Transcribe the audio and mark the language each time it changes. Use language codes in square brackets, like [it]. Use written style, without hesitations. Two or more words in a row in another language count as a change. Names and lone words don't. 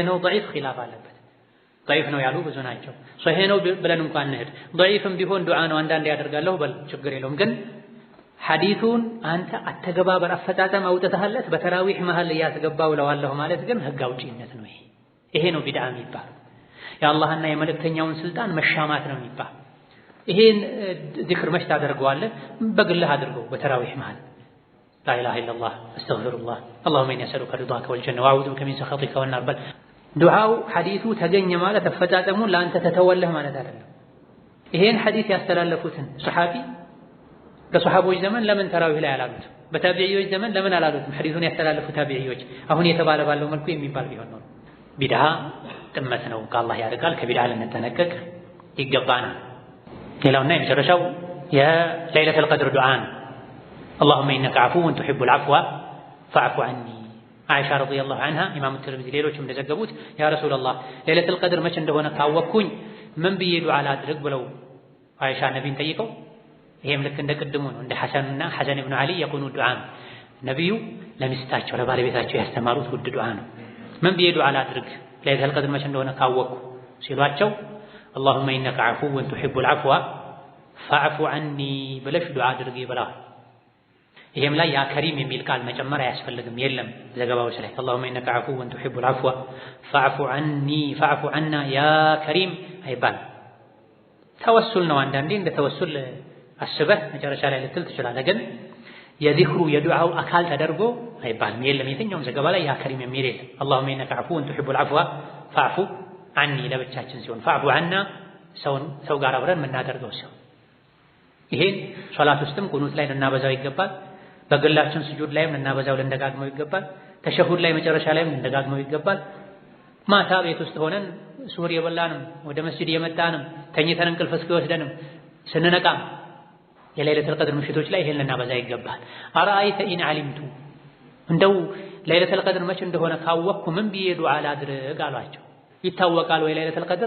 [am] ነው ضعيف ኺላፍ አለበት። ضعيف ነው ያሉ ብዙ ናቸው። ሰሂህ ነው ብለን እንኳን እንሂድ፣ ضعيفም ቢሆን ዱዓ ነው አንዳንዴ ያደርጋለሁ በል ችግር የለውም። ግን ሐዲሱን አንተ አተገባበር አፈጣጠም አውጥተህለት በተራዊህ መሃል ያስገባው ለዋለሁ ማለት ግን ህግ አውጪነት ነው። ይሄ ነው ቢድዓ የሚባለው። የአላህና የመልእክተኛውን ስልጣን መሻማት ነው የሚባለው። ይሄን ዚክር መች ታደርገዋለህ? በግልህ አድርገው በተራዊህ መሃል [ar] لا إله إلا الله أستغفر الله اللهم إني أسألك رضاك والجنة وأعوذ بك من سخطك والنار [am] በል። ዱዓው ሐዲሱ ተገኘ ማለት አፈጣጠሙን ለአንተ ተተወለህ ማለት አይደለም። ይሄን ሐዲስ ያስተላለፉትን ሰሐቢ በሰሐቦች ዘመን ለምን ተራዊህ ላይ አላሉት? በታቢዒዎች ዘመን ለምን አላሉትም? ሐዲሱን ያስተላለፉ ታቢዒዎች አሁን የተባለ ባለው መልኩ የሚባል ቢሆን ነው። ቢድዓ ጥመት ነው፣ ከአላህ ያርቃል። ከቢድዓ ልንጠነቀቅ ይገባናል። ሌላውና የመጨረሻው የለይለቱል ቀድር ዱዓ ነው። [ar] اللهم إنك عفو تحب العفو فاعف عني። [am] አይሻ [ar] رضي الله عنها [am] ኢማሙ ትርሚዚ ሌሎችም እንደዘገቡት [ar] يا رسول الله [am] ለይለቱል ቀድር መቼ እንደሆነ ካወቅኩኝ ምን ብዬ ዱዓ ላድርግ ብለው አይሻ ነቢይን ጠይቀው፣ ይሄም ልክ እንደ ቅድሙ ነው። እንደ ሐሰን ኢብኑ ዓሊ የቁኑ ዱዓ ነው። ነቢዩ ለሚስታቸው ለባለቤታቸው ያስተማሩት ውድ ዱዓ ነው። ምን ብዬ ዱዓ ላድርግ ለይለቱል ቀድር መቼ እንደሆነ ካወቅኩ ሲሏቸው [ar] اللهم إنك عفو تحب العفو فاعف عني [am] ብለሽ ዱዓ አድርጊ ብለዋል። ይሄም ላይ [ar] يا كريم [am] የሚል ቃል መጨመር አያስፈልግም። የለም ዘገባዎች ላይ [ar] اللهم إنك عفو تحب العفو فاعف عني فاعف عنا يا كريم [am] አይባል። ተወሱል ነው። አንዳንዴ እንደ ተወሱል አስበህ መጨረሻ ላይ ልትል ትችላለህ። ግን የዚክሩ የዱዓው አካል ተደርጎ አይባልም። የለም የትኛውም ዘገባ ላይ [ar] يا كريم [am] የሚል የለም። [ar] اللهم إنك عفو تحب العفو فاعف عني [am] ለብቻችን ሲሆን [ar] فاعف عنا [am] ሰው ጋር አብረን የምናደርገው ሰው ይሄን ሶላት ውስጥም ቁኑት ላይ ልናበዛው ይገባል። በግላችን ስጁድ ላይም ልናበዛው ልንደጋግመው ይገባል። ተሸሁድ ላይ መጨረሻ ላይም ልንደጋግመው ይገባል። ማታ ቤት ውስጥ ሆነን ሱር የበላንም ወደ መስጂድ የመጣንም ተኝተን እንቅልፍ እስኪወስደንም ስንነቃም የለይለቱል ቀድር ምሽቶች ላይ ይሄን ልናበዛ ይገባል። [ar] أرأيت إن علمت [am] እንደው ለይለቱል ቀድር መቼ እንደሆነ ካወቅኩ ምን ብዬ ዱዓ ላድርግ አሏቸው። ይታወቃል ወይ ለይለቱል ቀድር?